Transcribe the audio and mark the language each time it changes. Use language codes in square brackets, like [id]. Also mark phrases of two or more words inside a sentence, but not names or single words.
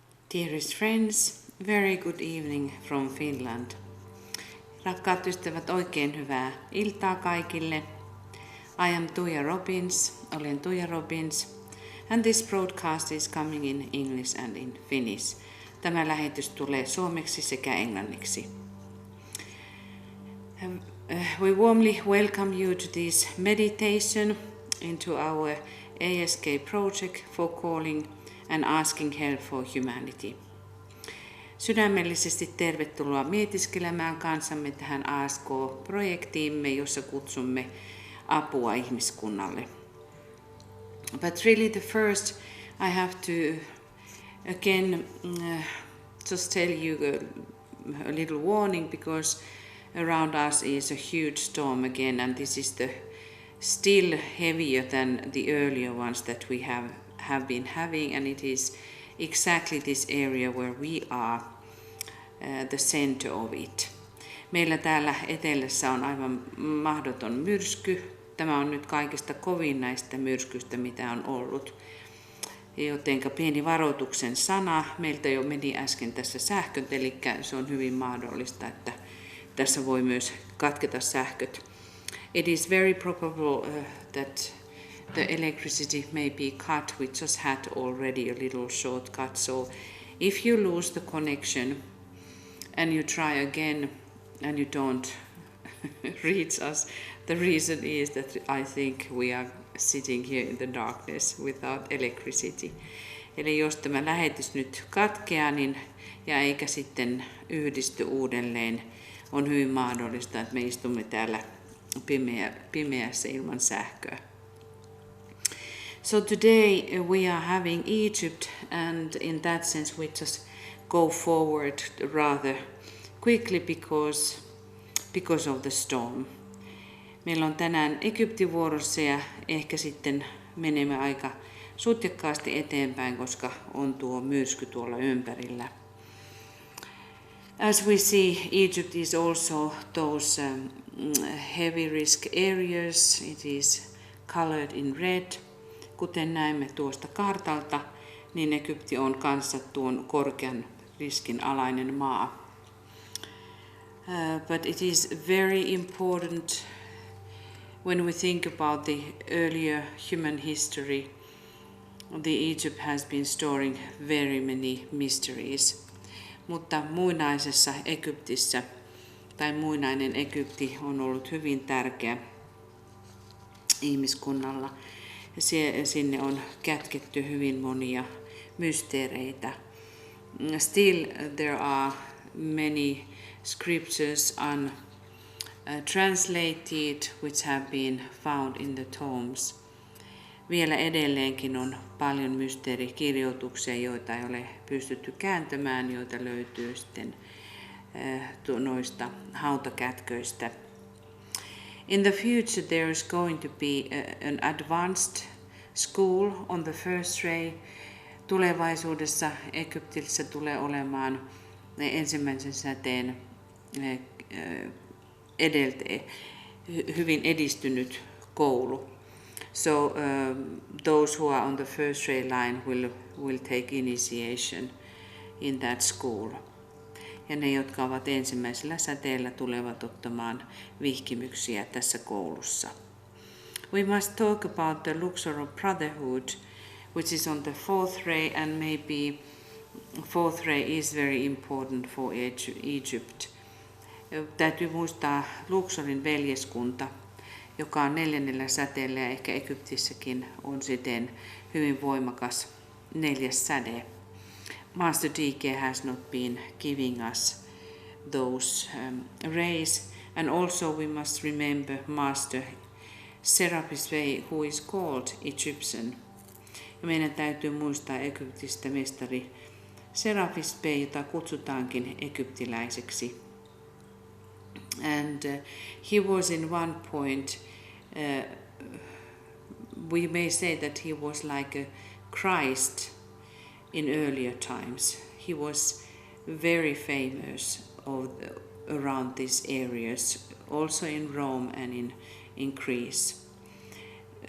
[en] Dearest friends, very good evening from Finland. [fi] Rakkaat ystävät, oikein hyvää iltaa kaikille. [en] I am Tuija Robbins, olen Tuija Robbins, and this broadcast is coming in English and in Finnish. [fi] Tämä lähetys tulee suomeksi sekä englanniksi. [en] We warmly welcome you to this meditation into our ASK project for calling and asking help for humanity. [fi] Sydämellisesti tervetuloa mietiskelemään kanssamme tähän ASK-projektiimme, jossa kutsumme apua ihmiskunnalle. [en] But really the first I have to again just tell you a little warning, because around us is a huge storm again, and this is still heavier than the earlier ones that we have been having, and it is exactly this area where we are the center of it. [fi] Meillä täällä etelässä on aivan mahdoton myrsky. Tämä on nyt kaikista kovin näistä myrskyistä, mitä on ollut. Jotenka pieni varoituksen sana. Meiltä jo meni äsken tässä sähköt, eli se on hyvin mahdollista, että tässä voi myös katketa sähköt. [en] It is very probable that the electricity may be cut. We just had already a little shortcut. So if you lose the connection and you try again and you don't reach us, the reason is that I think we are sitting here in the darkness without electricity. [fi] Eli jos tämä lähetys nyt katkeaa ja eikä sitten yhdisty uudelleen, on hyvin mahdollista, että me istumme täällä pimeässä ilman sähköä. [en] So today we are having Egypt, and in that sense we just go forward rather quickly because of the storm. [fi] Meillä on tänään Egypti vuorossa ja ehkä sitten menemme aika sutjakkaasti eteenpäin, koska on tuo myrsky tuolla ympärillä. [en] As we see, Egypt is also those heavy risk areas. It is colored in red. [fi] Kuten näemme tuosta kartalta, niin Egypti on kanssa tuon korkean riskin alainen maa. [en] But it is very important when we think about the earlier human history. The Egypt has been storing very many mysteries. [fi] Mutta muinaisessa Egyptissä, tai muinainen Egypti, on ollut hyvin tärkeä ihmiskunnalla. Sinne on kätketty hyvin monia mysteereitä. [en] Still there are many scriptures untranslated which have been found in the tombs. [fi] Vielä edelleenkin on paljon mysteerikirjoituksia, joita ei ole pystytty kääntämään, joita löytyy sitten noista hautakätköistä. [en] In the future there is going to be an advanced school on the first ray. [fi] Tulevaisuudessa Egyptissä tulee olemaan ensimmäisen säteen hyvin edistynyt koulu. [en] So those who are on the first ray line will take initiation in that school. [fi] Ja ne, jotka ovat ensimmäisellä säteellä, tulevat ottamaan vihkimyksiä tässä koulussa. [en] We must talk about the Luxor of Brotherhood, which is on the fourth ray, and maybe fourth ray is very important for Egypt. [fi] Täytyy muistaa Luxorin veljeskunta, joka on neljännellä säteellä, ja ehkä Egyptissäkin on siten hyvin voimakas neljäs säde. [en] Master DK has not been giving us those rays, and also we must remember Master Serapis Bey, who is called Egyptian. [fi] Ja meidän täytyy muistaa Egyptistä mestari Serapis Bey, jota kutsutaankin egyptiläiseksi. [en] And he was in one point, we may say that he was like a Christ in earlier times. He was very famous around these areas, also in Rome and in Greece.